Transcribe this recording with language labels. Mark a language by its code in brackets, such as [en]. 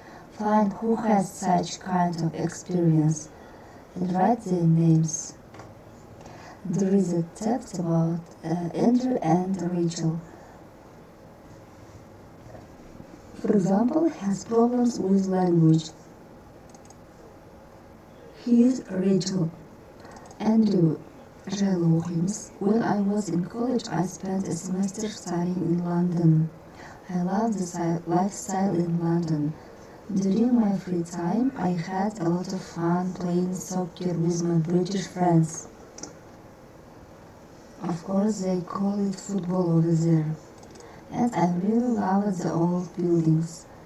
[en] Find who has such kind of experience and write their names. There is a text about Andrew and Rachel. For example, has problems with language. Here's Rachel. [kk] Andrew, жайлы оқимыз. [en] When I was in college, I spent a semester studying in London. I love the lifestyle in London. During my free time, I had a lot of fun playing soccer with my British friends. Of course, they call it football over there. And I really love the old buildings.